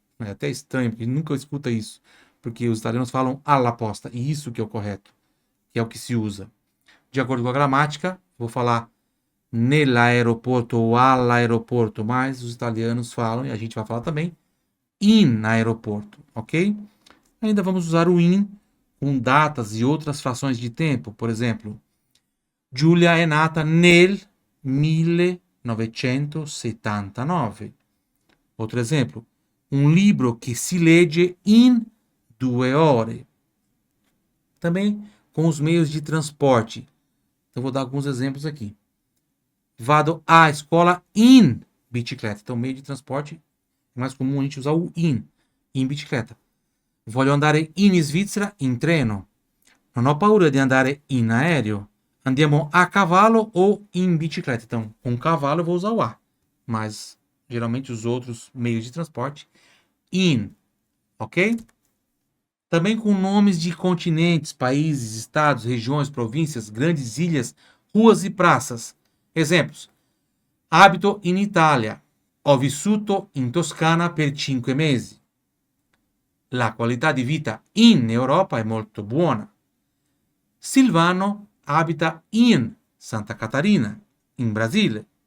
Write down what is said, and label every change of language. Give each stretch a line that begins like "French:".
Portuguese: É até estranho, porque nunca escuta isso. Porque os italianos falam alla posta, e isso que é o correto, que é o que se usa. De acordo com a gramática, vou falar nell'aeroporto ou all'aeroporto, mas os italianos falam, e a gente vai falar também,
Italian: in aeroporto,
Portuguese: ok? Ainda vamos usar o in com datas e outras frações de tempo. Por exemplo,
Italian: Giulia è nata nel 1979.
Portuguese: Outro exemplo, um livro que
Italian: se legge in 2 ore.
Portuguese: Também com os meios de transporte. Então, vou dar alguns exemplos aqui.
Italian: Vado à escola in bicicleta.
Portuguese: Então, meio de transporte é mais comum a gente usar o in bicicleta.
Italian: Voglio andare in Svizzera in treno. Non ho paura di andare in aereo. Andiamo a cavalo
Portuguese: ou
Italian: in bicicleta.
Portuguese: Então, com cavalo eu vou usar o a. Mas, geralmente, os outros meios de transporte, in. Ok? Também com nomes de continentes, países, estados, regiões, províncias, grandes ilhas, ruas e praças. Exemplos.
Italian: Abito in Italia. Ho vissuto in Toscana per 5 mesi. La qualità di vita in Europa è molto buona. Silvano abita in Santa Catarina, in Brasile.